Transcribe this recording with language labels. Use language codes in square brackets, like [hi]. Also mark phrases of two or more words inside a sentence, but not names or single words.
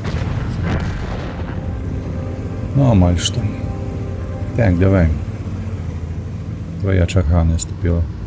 [be] Ну, амаль что. Так, давай. Твоя чарга наступила.